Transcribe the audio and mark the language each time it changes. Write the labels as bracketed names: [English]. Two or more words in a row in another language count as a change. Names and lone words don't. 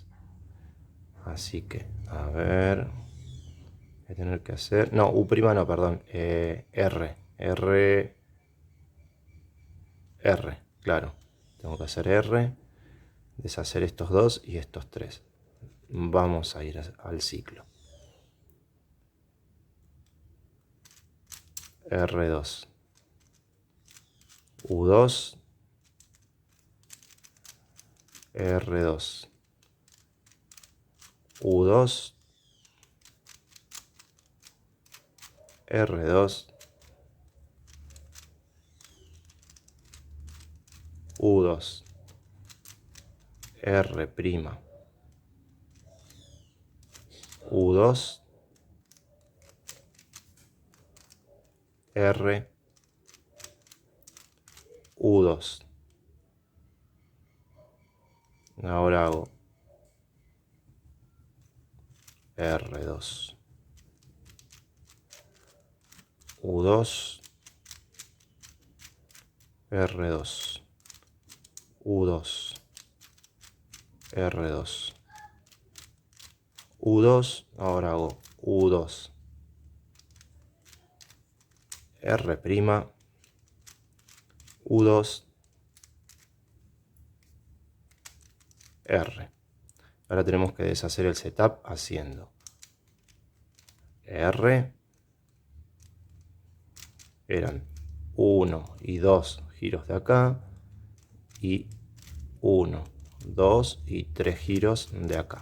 [Spanish] Así que, a ver. Voy a tener que hacer... No, U' no, perdón. R. Claro. Tengo que hacer R. Deshacer estos 2 y estos 3. Vamos a ir al ciclo. R2. U2. R2. U2. R2. U2. R'. U2. R. U2. Ahora hago R2. U2. R2. U2. R2. U2. Ahora hago U2. R'. U2. R. Ahora tenemos que deshacer el setup haciendo R. Eran 1 y 2 giros de acá. Y 1, 2 y 3 giros de acá.